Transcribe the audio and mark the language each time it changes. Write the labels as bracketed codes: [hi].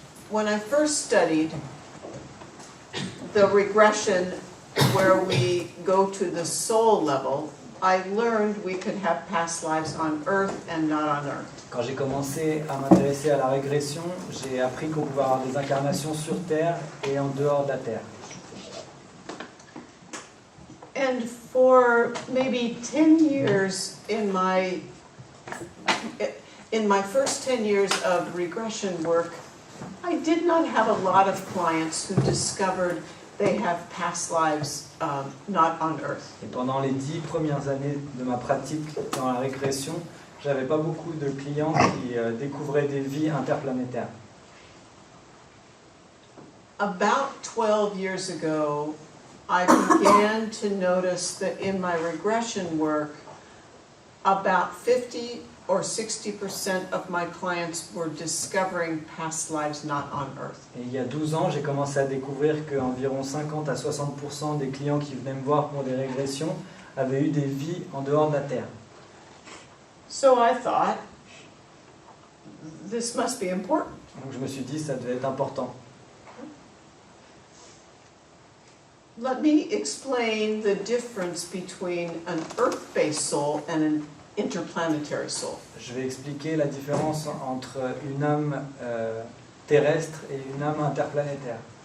[en] When I first studied the regression where we go to the soul level, I learned we could have past lives on Earth and not on Earth. [fr] Quand j'ai commencé à m'intéresser à la régression, j'ai appris qu'on pouvait avoir des incarnations sur Terre et en dehors de la Terre. [en] And for maybe 10 years in my first 10 years of regression work, I did not have a lot of clients who discovered they have past lives not on Earth. [fr] Et pendant les 10 premières années de ma pratique dans la régression, j'avais pas beaucoup de clients qui découvraient des vies interplanétaires. [en] About 12 years ago, I began to notice that in my regression work, about 50 or 60% of my clients were discovering past lives not on Earth. [fr] Et il y a 12 ans, j'ai commencé à découvrir qu'environ 50 à 60% des clients qui venaient me voir pour des régressions avaient eu des vies en dehors de la Terre. [en] So I thought, this must be important. [fr] Donc je me suis dit, ça devait être important. [en] Let me explain the difference between an Earth-based soul and an interplanetary soul. [fr] Je vais expliquer la différence entre une âme terrestre et une âme interplanétaire.